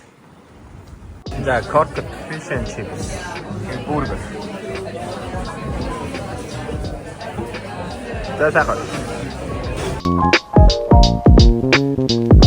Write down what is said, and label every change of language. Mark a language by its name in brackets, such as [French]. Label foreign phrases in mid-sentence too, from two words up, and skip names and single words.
[English] За corked fish and chips. [Mongolian] Бургер. За сайхан.